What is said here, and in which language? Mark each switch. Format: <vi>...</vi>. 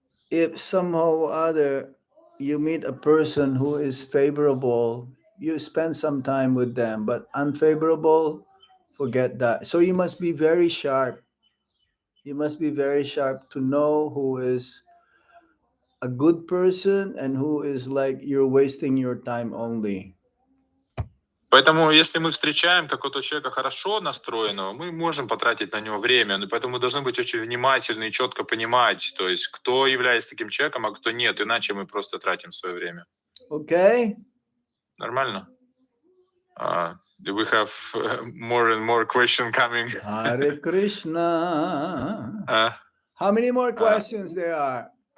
<en>If somehow or other you meet a person who is favorable, you spend some time with them, but unfavorable, forget that. So you must be very sharp. You must be very sharp to know who is a good person and who is like you're wasting your time only.</en> <ru>Поэтому, если мы встречаем какого-то человека хорошо настроенного, мы можем потратить на него время, но поэтому мы должны быть очень внимательны и четко понимать, то есть кто является таким человеком, а кто нет, иначе мы просто тратим свое время.</ru> <en>Okay?</en> <ru>Нормально?</ru> <en>Do we have more and more questions coming? Hare Krishna. How many more questions there are?</en>